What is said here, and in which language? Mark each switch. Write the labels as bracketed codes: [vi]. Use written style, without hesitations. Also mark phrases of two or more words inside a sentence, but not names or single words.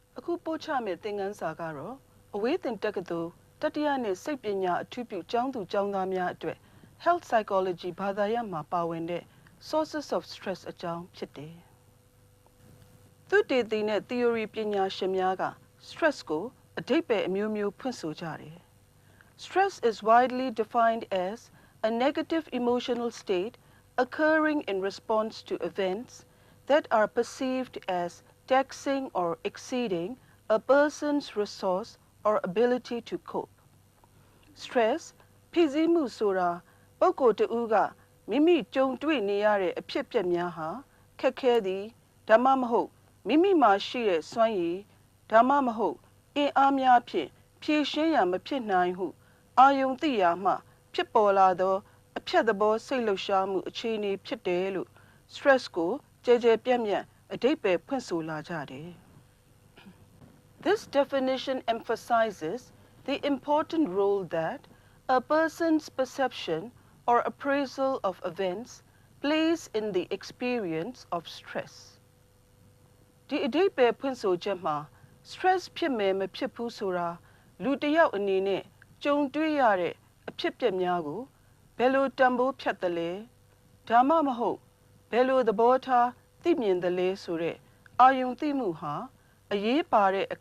[my] ခုပို့ချမဲ့သင်ခန်းစာကတော့အဝေးသင်တက္ကသိုလ်တတိယနှစ်စိတ်ပညာအထူးပြုကျောင်းသူကျော င်းသားများအတွက် [en] Health Psychology [my] ဘာသာရပ်မှာပါဝင်တဲ့ [en] Sources of Stress [my] အကြောင်းဖြစ်တယ်။သူတေသီနဲ့ theory ပညာရှင်များက stress ကိုအဓိပ္ပာယ်အမျိုးမျိုးဖွင့်ဆိုကြတယ်။ [en] Stress is widely defined as a negative emotional state occurring in response to events that are perceived as taxing or exceeding a person's resource or ability to cope. [my] Stress ဖိစီးမှုဆိုတာပုဂ္ဂိုလ်တဦးကမိမိကြုံတွေ့နေရတဲ့အဖြစ်အပျက်များဟာခက်ခဲသည်ဒါမှမ ဟုတ်မိမိမှာရှိတဲ့စွမ်းရည်ဒါမှမဟုတ်အင်အားများဖြင့်ဖြည့်ရှင်းရမဖြစ်နိုင်ဟုအာယုံသိရာမှဖြစ်ပေါ်လာသောအဖြတ်သဘောစိတ်လှုပ်ရှားမှုအခြေအနေဖြစ်တယ်လို့ stress ကိုကြဲကြဲပြန့်ပြန့်အဓိပ္ပာယ်ဖွင့်ဆိုလာကြတယ်။ [en] This definition emphasizes the important role that a person's perception or appraisal of events plays in the experience of stress. [my] ဒီအဓိပ္ပာယ်ဖွင့်ဆိုချက်မှာ stress ဖြစ်မယ်မဖြစ်ဘူးဆိုတာလူတစ်ယောက်အနေနဲ့ကြုံတွေ့ရတဲ့အဖြစ်အပျက်များကိုဘယ်လိုတန်ဖိုးဖြတ်သလဲ ဒါမှမဟုတ်ဘယ်လိုသဘောထားသိမြင်သလဲဆိုတဲ့အာယုံသိမှုဟာအရေးပါတဲ့အခ